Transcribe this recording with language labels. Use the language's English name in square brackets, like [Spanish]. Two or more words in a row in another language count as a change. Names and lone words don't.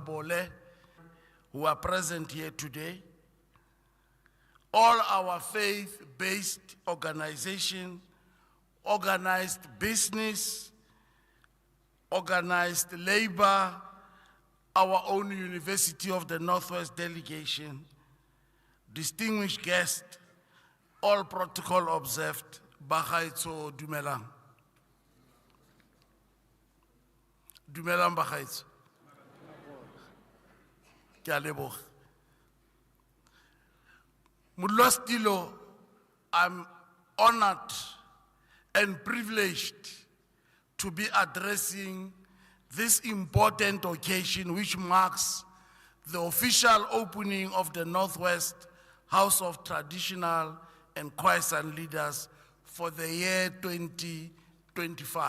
[English] Bole, who are present here today, all our faith-based organizations, organized business, organized labor, our own University of the Northwest delegation, distinguished guests, all protocol observed, [Tswana] Bagaitso Dumelang. Dumelang Bagaitso. Ke a leboga. Modulasetulo, [English] I'm honored and privileged to be addressing this important occasion which marks the official opening of the Northwest House of Traditional and Khoi-San leaders for the year 2025.